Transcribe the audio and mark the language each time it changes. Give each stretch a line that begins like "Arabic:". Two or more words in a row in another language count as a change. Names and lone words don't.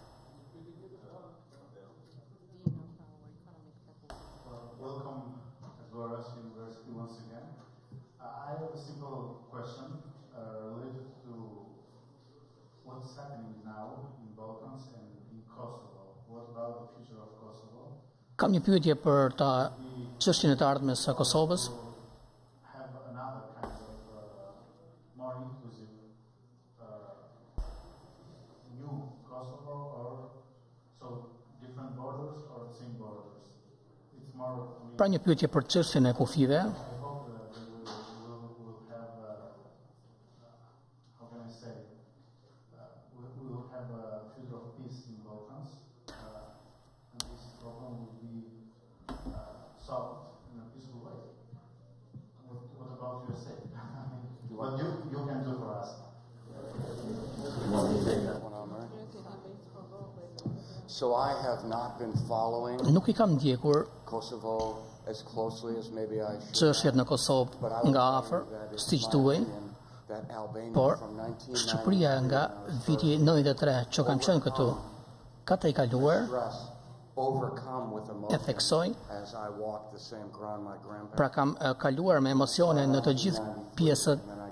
English: Welcome at Luarasi University once again. I have a simple question related to what's happening now in Balkans and in Kosovo. What about the future of Kosovo?
Albanian: Kam një pyetje për çështjen e të ardhmes së Kosovës.
English: Have another kind of more inclusive new Kosovo, or so different borders or the same borders? It's more.
Albanian: Pra një pyetje për çështjen e kufive.
English: I hope that we will have, how can I say, we will have a future of peace in Balkans, and this problem will be solved in a peaceful way. What about your state? What you can do for us? So I have not been following
Albanian: Nuk i kam ndjekur
English: Kosovo as closely as maybe I should.
Albanian: çështjet në Kosovë nga afër, siç duhej, por Shqipëria nga viti 93 që kam qenë këtu, ka të i kaluar e theksoj, pra kam kaluar me emocione në të gjithë pjesët